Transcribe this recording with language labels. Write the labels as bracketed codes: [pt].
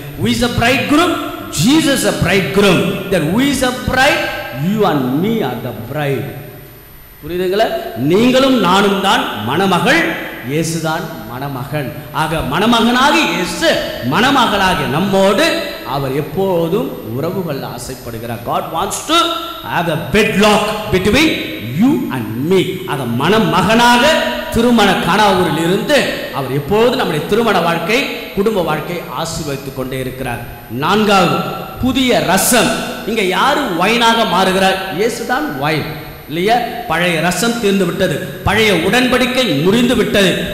[en] Who is a bridegroom? Jesus is a bridegroom. Then who is a bride? You and me are the bride. [ta] புரியுதுங்களா? நீங்களும் நானும் தான் மணமகள், இயேசுதான் மணமகன். ஆக மணமகனாக இயேசு, மணமகளாக நம்மோடு அவர் எப்போதும் உறவுகள் ஆசைப்படுகிறார். [en] God wants to have a bedlock between you and me. [ta] ஆக மணமகனாக திருமண கானாவூரில் இருந்து அவர் எப்போதும் நம்முடைய திருமண வாழ்க்கை, குடும்ப வாழ்க்கை ஆசீர்வதித்துக் கொண்டே இருக்கிறார். நான்காவது, புதிய ரசம். இங்க யாரு வைனாக மாறுகிறார்? இயேசுதான் வைன் இல்லையா? பழைய ரசம் தீர்ந்து விட்டது, பழைய உடன்படிக்கை முறிந்து விட்டது.